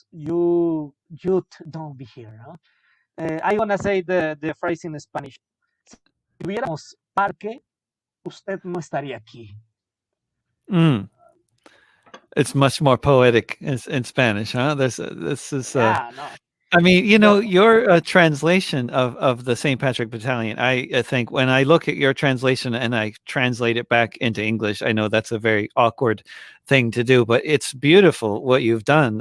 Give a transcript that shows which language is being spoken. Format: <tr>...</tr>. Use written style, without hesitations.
<en>You don't be here." No? I'm gonna say the phrase in Spanish.</en> <es>Si tuviéramos parque, usted no estaría aquí. Mm.</es> <en>It's much more poetic in Spanish, huh? This is Yeah, no. I mean, The, your translation of the St. Patrick Battalion, I think when I look at your translation and I translate it back into English, I know that's a very awkward thing to do, but it's beautiful what you've done.</en>